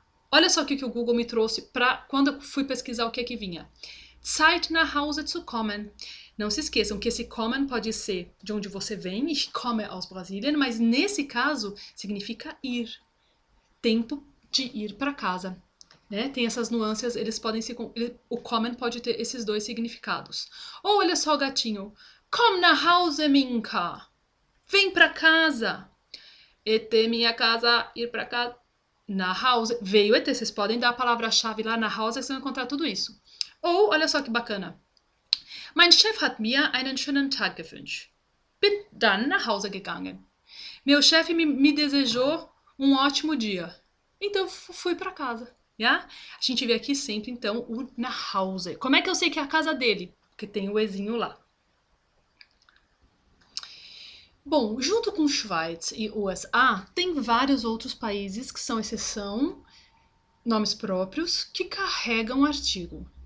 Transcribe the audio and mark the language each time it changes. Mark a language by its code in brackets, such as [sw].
[pt] Olha só o que o Google me trouxe para quando eu fui pesquisar o que vinha. [de] Zeit nach Hause zu kommen. [pt] Não se esqueçam que esse kommen pode ser de onde você vem, [de] ich komme aus Brasilien, [pt] mas nesse caso significa ir. Tempo de ir para casa. Né? Tem essas nuances, eles podem se. O kommen pode ter esses dois significados. Ou olha só o gatinho. [de] Komm nach Hause, Minka. [pt] Vem para casa. ET, minha casa, ir para casa. Nach Hause. Veio ET. Vocês podem dar a palavra-chave lá na Hause, que vocês vão encontrar tudo isso. Ou, olha só que bacana. [de] Mein Chef hat mir einen schönen Tag gewünscht. Bin dann nach Hause gegangen. [pt] Meu chefe me desejou um ótimo dia. Então, fui para casa. Yeah? A gente vê aqui sempre, então, o nach Hause. Como é que eu sei que é a casa dele? Porque tem o ezinho lá. Bom, junto com Schweiz e USA, tem vários outros países que são exceção, nomes próprios, que carregam artigo.